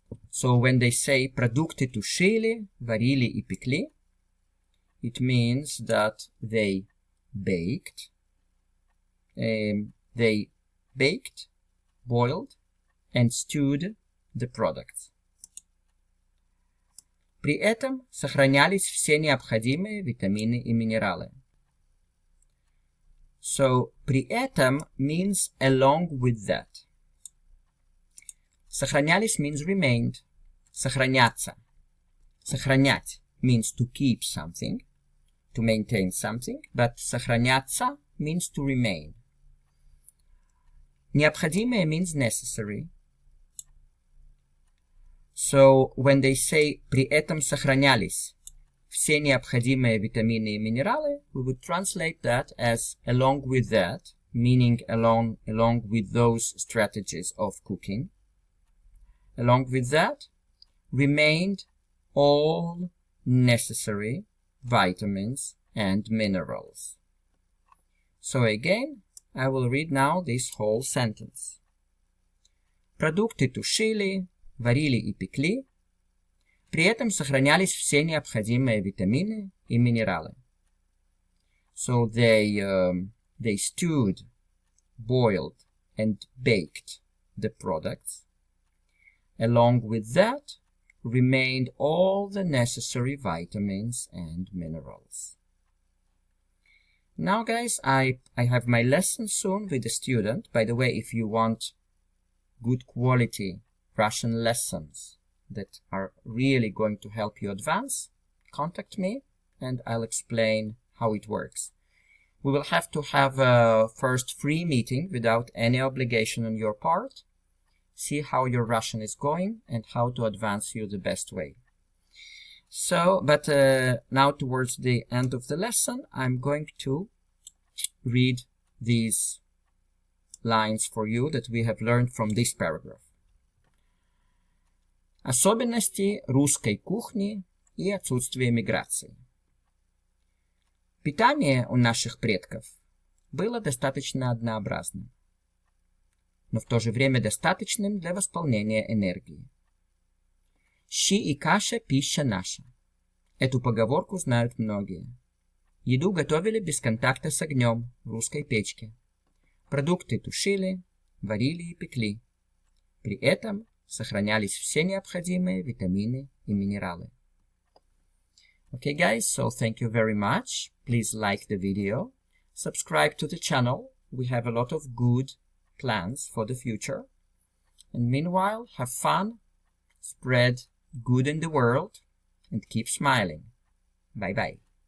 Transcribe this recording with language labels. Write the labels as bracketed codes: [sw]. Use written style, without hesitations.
[en] So when they say [ru] продукты тушили, варили и пекли, [en] it means that they baked, boiled, and stewed the products. [ru] При этом сохранялись все необходимые витамины и минералы. [en] So, [ru] при этом [en] means along with that. Сохранялись means remained. [ru] Сохраняться. [en] Сохранять means to keep something, to maintain something, but сохраняться means to remain. Необходимое means necessary. So, when they say [ru] при этом сохранялись все необходимые витамины и минералы, [en] we would translate that as along with that, meaning along with those strategies of cooking. Along with that, remained all necessary vitamins and minerals. So again, I will read now this whole sentence. [ru] Продукты тушили, варили и пекли. При этом сохранялись все необходимые витамины и минералы. [en] So they stewed, boiled, and baked the products. Along with that, remained all the necessary vitamins and minerals. Now, guys, I have my lesson soon with the student. By the way, if you want good quality Russian lessons that are really going to help you advance, contact me and I'll explain how it works. We will have to have a first free meeting without any obligation on your part. See how your Russian is going and how to advance you the best way. So, but now towards the end of the lesson, I'm going to read these lines for you that we have learned from this paragraph. [ru] Особенности русской кухни и отсутствие миграции. Питание у наших предков было достаточно однообразным, но в то же время достаточным для восполнения энергии. Щи и каша – пища наша. Эту поговорку знают многие. Еду готовили без контакта с огнем в русской печке. Продукты тушили, варили и пекли. При этом сохранялись все необходимые витамины и минералы. [en] Okay guys, so thank you very much. Please like the video. Subscribe to the channel. We have a lot of good plans for the future. And meanwhile, have fun, spread good in the world, and keep smiling. Bye bye.